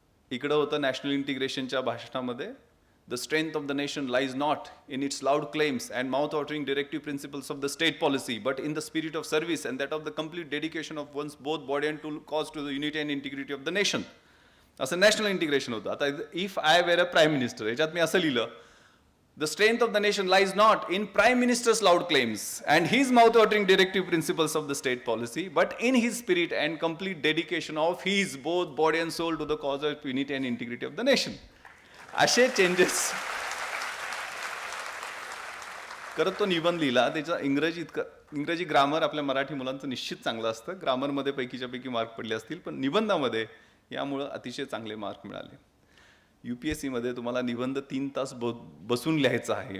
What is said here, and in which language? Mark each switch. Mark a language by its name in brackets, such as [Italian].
[Marathi] इकडं होतं national इंटिग्रेशनच्या भाषणामध्ये, [English] The strength of the nation lies not in its loud claims and mouth watering directive principles of the state policy, but in the spirit of service and that of the complete dedication of one's both body and to cause to the unity and integrity of the nation. [Marathi] असं national integration होतं. [English] आता if I were a prime minister, [Marathi] याच्यात मी असं लिहिलं, [English] the strength of the nation lies not in prime minister's loud claims and his mouth-watering directive principles of the state policy, but in his spirit and complete dedication of his both body and soul to the cause of unity and integrity of the nation. [Marathi] असे changes करत तो निबंध लिहिला. त्याचा इंग्रजी grammar आपल्या मराठी मुलांचं निश्चित चांगलं असतं. ग्रामरमध्ये पैकीच्या पैकी मार्क पडले असतील, पण निबंधामध्ये यामुळं अतिशय चांगले मार्क मिळाले. UPSCमध्ये तुम्हाला निबंध 3 तास बसून लिहायचा आहे.